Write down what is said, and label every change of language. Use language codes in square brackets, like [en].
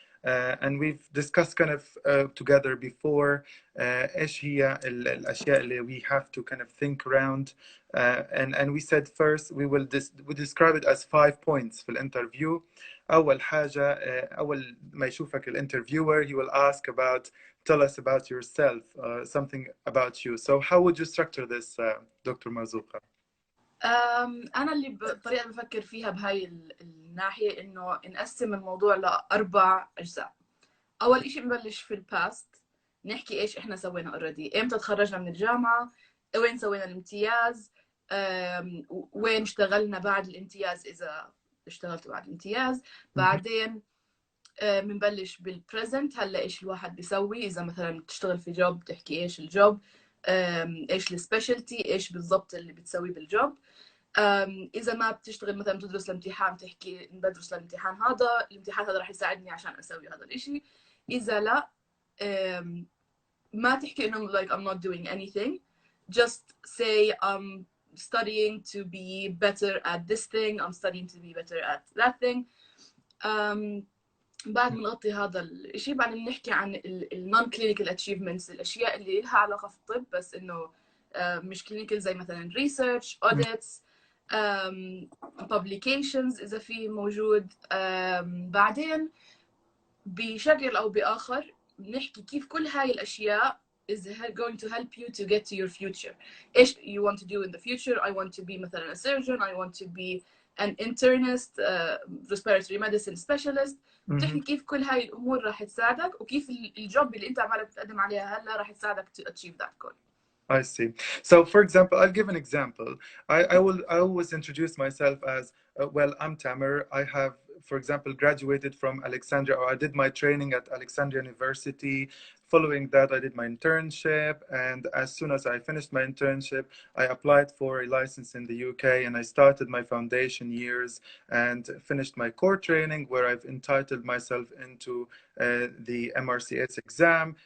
[en] And we've discussed kind of together before [ar] ايش هي الاشياء اللي [en] we have to kind of think around, and we said first we describe it as 5 points [ar] في الانترفيو. اول حاجه اول ما يشوفك الانترفيور [en] he will ask about tell us about yourself, something about you. So how would you structure this, Dr. Marzuka? [ar] أنا اللي بطريقة بفكر فيها بهاي الناحية إنه نقسم الموضوع ل4 أجزاء. أول إشي نبلش في الباست، نحكي إيش إحنا سوينا already، إمتى تخرجنا من الجامعة، وين سوينا الامتياز، وين اشتغلنا بعد الامتياز إذا اشتغلت بعد الامتياز. بعدين بنبلش بالبريزنت، هلا إيش الواحد بيسوي، إذا مثلا تشتغل في جوب تحكي إيش الجوب، إيش السبيشالتي، إيش بالضبط اللي بتسوي بالجوب. إذا ما بتشتغل مثلا بتدرس الامتحان تحكي بدرس الامتحان هذا، الامتحان هذا راح يساعدني عشان أسوي هذا الإشي. إذا لا ما تحكي إنه [en] like I'm not doing anything, just say I'm studying to be better at this thing, I'm studying to be better at that thing. [ar] بعد ما نغطي هذا الشيء بعدين نحكي عن ال non clinical achievements، الأشياء اللي لها علاقة في الطب بس إنه مش clinical، زي مثلا research, audits, publications إذا في موجود. بعدين بشكل أو بآخر نحكي كيف كل هاي الأشياء [en] is going to help you to get to your future. [ar] إيش [en] you want to do in the future. I want to be مثلا a surgeon, I want to be an internist, respiratory medicine specialist. [ar] بتحكي كيف كل هاي الأمور راح تساعدك وكيف الجوب اللي أنت عمالك بتقدم عليها هلا راح تساعدك [en] to achieve that goal. I see. So, for example, I'll give an example. I always introduce myself as, well, I'm Tamer. I have, for example, graduated from Alexandria, or I did my training at Alexandria University. Following that, I did my internship. And as soon as I finished my internship, I applied for a license in the UK and I started my foundation years and finished my core training where I've entitled myself into the MRCS exam.